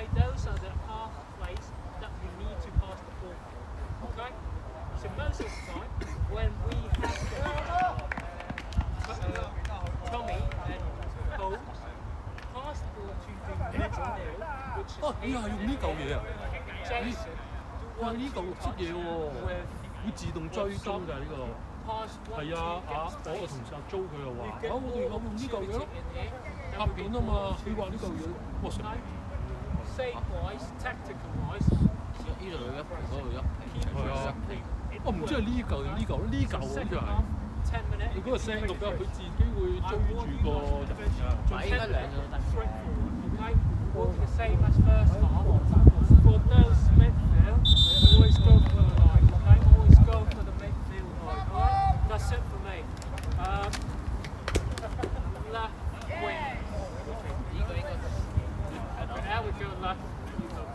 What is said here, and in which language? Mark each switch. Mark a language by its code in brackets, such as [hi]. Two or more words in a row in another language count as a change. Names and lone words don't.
[en] Those are the pathways that we need to pass the ball. Okay? So most of the time, when we have Tommy and Cole pass the ball to the middle, which is [yue] 哦，你係用呢嚿嘢啊？ [en] Jason, [yue] 哇！呢嚿綠色嘢喎，會自動追蹤㗎呢個。 [en] pass one [yue] 係 [en] to [yue] 啊，我個同事阿 Jo 佢又話：啊，我哋有用呢嚿嘢咯， [en] in here. [yue] 拍片啊嘛。佢話呢嚿嘢，哇！成 [en] Save wise, tactical wise, [yue] 呢度有一皮，嗰度一皮，係啊。我唔知係呢嚿定呢嚿，呢嚿好似 [en] second [yue] 係。 [en] half, 10 minutes. [yue] 你嗰個聲錄㗎，佢自己會追住個人㗎。唔係應該兩個都得。 [en] Okay? We'll do the same as first half. For those midfield, always go for the line. Okay? Always go for the midfield line. Alright? That's it for me. Left wing. Now we go left. You go.